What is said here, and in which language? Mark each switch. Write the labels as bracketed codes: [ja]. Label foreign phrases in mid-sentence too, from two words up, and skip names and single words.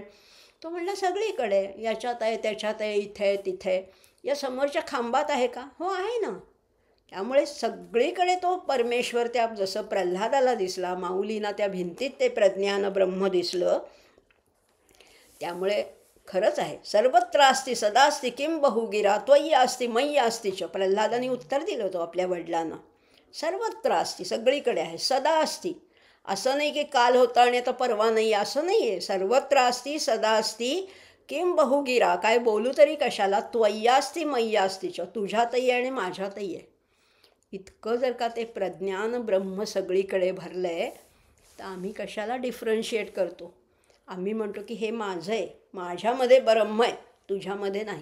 [mr] तो म्हणला सगळीकडे, याच्यात आहे, त्याच्यात आहे, इथे आहे, तिथे आहे. या समोरच्या खांबात आहे का? हो आहे ना. त्यामुळे सगळीकडे तो परमेश्वर त्या जसं प्रल्हादाला दिसला, माऊलींना त्या भिंतीत ते प्रज्ञान ब्रह्म दिसलं. त्यामुळे खरंच आहे, [sa] सर्वत्र अस्ति सदास्ति किं बहुगिरा त्वय्य अस्ति मय्य अस्तिच. [mr] प्रल्हादाने उत्तर दिलं होतं आपल्या वडिलांना. [sa] सर्वत्र अस्ति, [mr] सगळीकडे आहे, [sa] सदा अस्ति. [mr] असं नाही की काल होता आणि आता परवा नाही, असं नाही आहे. [sa] सर्वत्र अस्ति सदा अस्ति किं बहुगिरा, [mr] काय बोलू तरी कशाला, [sa] त्वय्यास्ति मय्यास्तिच, [mr] तुझ्यातही आहे आणि माझ्यातही आहे. इतकं जर का ते प्रज्ञान ब्रह्म सगळीकडे भरलं आहे, तर आम्ही कशाला डिफरन्शिएट करतो? आम्ही म्हणतो की हे माझं आहे, माझ्यामध्ये ब्रह्म आहे, तुझ्यामध्ये नाही.